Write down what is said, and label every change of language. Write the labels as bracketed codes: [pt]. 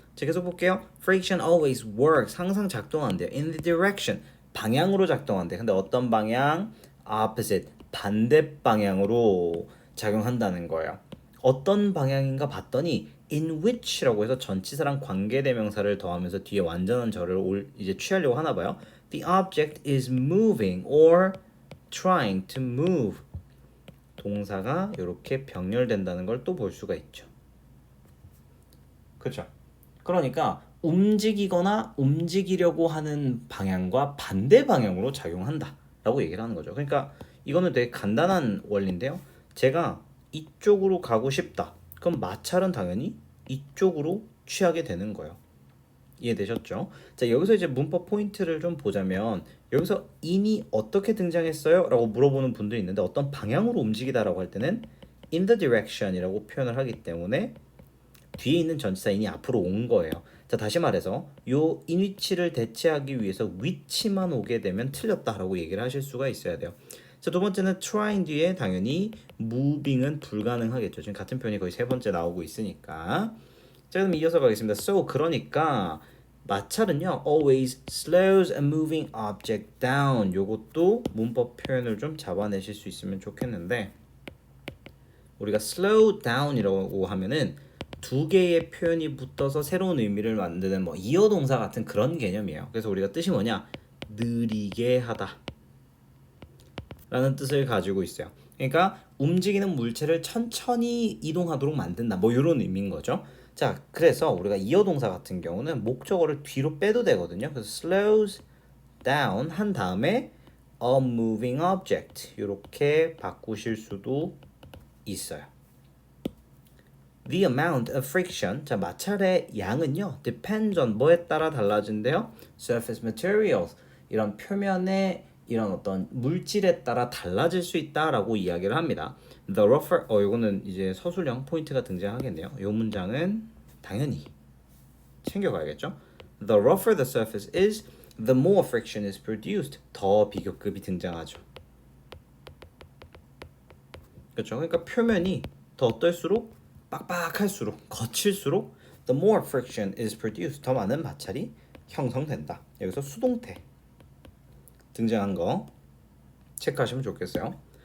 [ko] 자, 계속 볼게요. [en] friction always works. [ko] 항상 작동한대요. [en] in the direction. [ko] 방향으로 작동한대. 근데 어떤 방향? opposite. 반대 방향으로 작용한다는 거예요. 어떤 방향인가 봤더니 in which라고 해서 전치사랑 관계대명사를 더하면서 뒤에 완전한 절을 이제 취하려고 하나 봐요. [en] The object is moving or trying to move. [ko] 동사가 이렇게 병렬된다는 걸 또 볼 수가 있죠. 그렇죠? 그러니까 움직이거나 움직이려고 하는 방향과 반대 방향으로 작용한다 라고 얘기를 하는 거죠. 그러니까 이거는 되게 간단한 원리인데요. 제가 이쪽으로 가고 싶다. 그럼 마찰은 당연히 이쪽으로 취하게 되는 거예요. 이해되셨죠? 자, 여기서 이제 문법 포인트를 좀 보자면 여기서 in이 어떻게 등장했어요? 라고 물어보는 분들이 있는데 어떤 방향으로 움직이다라고 할 때는 in the direction이라고 표현을 하기 때문에 뒤에 있는 전치사 in이 앞으로 온 거예요. 자, 다시 말해서 요 in which를 대체하기 위해서 which만 오게 되면 틀렸다라고 얘기를 하실 수가 있어야 돼요. 자, 두 번째는 trying 뒤에 당연히 moving은 불가능하겠죠. 지금 같은 표현이 거의 세 번째 나오고 있으니까. 자, 그럼 이어서 가겠습니다. So, 그러니까 마찰은요 [en] always slows a moving object down. [ko] 요것도 문법 표현을 좀 잡아내실 수 있으면 좋겠는데 우리가 slow down이라고 하면은 두 개의 표현이 붙어서 새로운 의미를 만드는 뭐 이어 동사 같은 그런 개념이에요. 그래서 우리가 뜻이 뭐냐? 느리게 하다 라는 뜻을 가지고 있어요. 그러니까 움직이는 물체를 천천히 이동하도록 만든다 뭐 이런 의미인 거죠. 자, 그래서 우리가 이어 동사 같은 경우는 목적어를 뒤로 빼도 되거든요. 그래서 slows down 한 다음에 a moving object 이렇게 바꾸실 수도 있어요. [en] The amount of friction, [ko] 자 마찰의 양은요 depends on 뭐에 따라 달라진대요. [en] Surface materials, [ko] 이런 표면의 이런 어떤 물질에 따라 달라질 수 있다라고 이야기를 합니다. The rougher, 이거는 이제 서술형 포인트가 등장하겠네요. 이 문장은 당연히 챙겨가야겠죠. [en] The rougher the surface is, the more friction is produced. [ko] 더 비교급이 등장하죠. 그렇죠. 그러니까 표면이 더 어떨수록 빡빡할수록 거칠수록 [en] the more friction is produced. [ko] 더 많은 마찰이 형성된다. 여기서 수동태 등장한 거 체크하시면 좋겠어요.